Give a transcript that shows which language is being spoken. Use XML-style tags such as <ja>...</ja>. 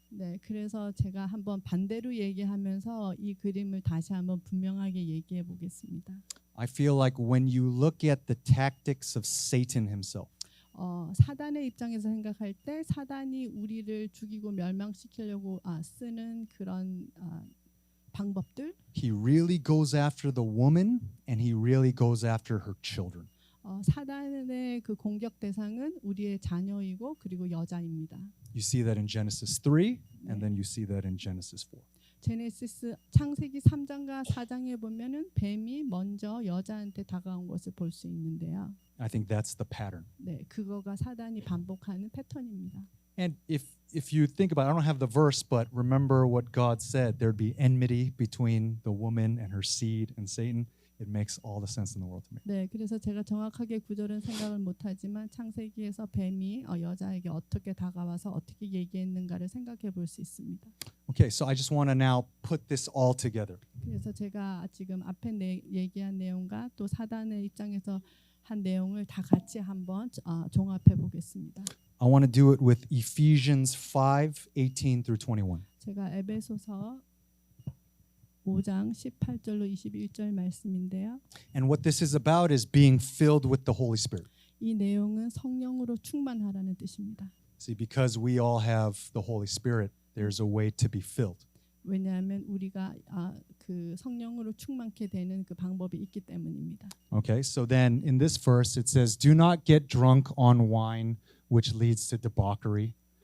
<ko>네, 그래서 제가 한번 반대로 얘기하면서 이 그림을 다시 한번 분명하게 얘기해 보겠습니다.</ko> <en>I feel like when you look at the tactics of Satan himself,</en> <ko>사단의 입장에서 생각할 때 사단이 우리를 죽이고 멸망시키려고 쓰는 그런 방법들,</ko> <en>he really goes after the woman and he really goes after her children.</en> <ko>사단의 그 공격 대상은 우리의 자녀이고 그리고 여자입니다.</ko> <en>You see that in Genesis 3 and then you see that in Genesis 4.</en> <ko>제네시스 창세기 3장과 4장에 보면은 뱀이 먼저 여자한테 다가온 것을 볼 수 있는데요.</ko> <en>I think that's the pattern.</en> <ko>네, 그거가 사단이 반복하는 패턴입니다.</ko> <en>And if you think about it, I don't have the verse, but remember what God said, there'd be enmity between the woman and her seed and Satan. It makes all the sense in the world to me.</en> <ko>네, 그래서 제가 정확하게 구절은 생각을 못하지만 창세기에서 뱀이 여자에게 어떻게 다가와서 어떻게 얘기했는가를 생각해 볼 수 있습니다.</ko> <en>Okay, so I just want to now put this all together.</en> <ko>그래서 제가 지금 앞에 얘기한 내용과 또 사단의 입장에서 한 내용을 다 같이 한번 종합해 보겠습니다.</ko> <en>I want to do it with Ephesians 5:18 through 21.</en> <ko>제가 에베소서 5장 18절로 21절 말씀인데요.</ko> <en>And what this is about is being filled with the Holy Spirit.</en> <ko>이 내용은 성령으로 충만하라는 뜻입니다.</ko> <en>See, because we all have the Holy Spirit, there's a way to be filled.</en> <ko>왜냐하면 우리가 그 성령으로 충만케 되는 그 방법이 있기 때문입니다.</ko> <en>Okay, so then in this verse it says, "Do not get drunk on wine, which leads to debauchery."</en>